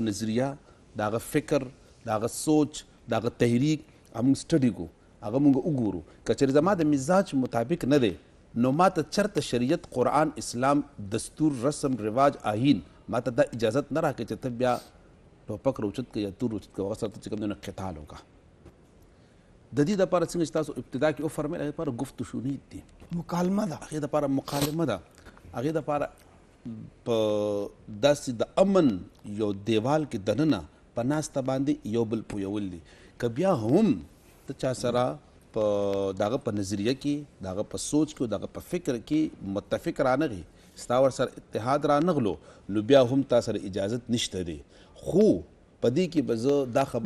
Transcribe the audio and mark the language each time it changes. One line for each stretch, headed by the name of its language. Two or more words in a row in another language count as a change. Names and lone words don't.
Pashto: نظریه د هغه فکر د هغه سوچ د هغه تحریک مونږ سټډي کو هغه مونږ وګورو که چېرې زما د مزاج مطابق نه دی نو ما ته چرته شریعت قرآن اسلام دستور رسم رواج آیین ما ته دا اجازت نه راکړي چې ته بیا ټوپک روچت که یا تور روچت که هغه سره ته چې کوم دی نو قتال وکړه د دې دپاره څنګه چې تاسو ابتدا کې وفرمیل هغې دپاره گفت و شنید دی مکالمه ده هغې دپاره مکالمه ده هغې دپاره په داسې د امن یو دیوال کې دننه په ناسته باندې یو بل پویول دي که بیا هم ته چا سره په دغه په نظریه کې دغه په سوچ کې دغه په فکر کې متفق رانغی ستا ور سره اتحاد رانغلو نو بیا هم تا سره اجازت نشته دی خو په دې کې به زه دا خبره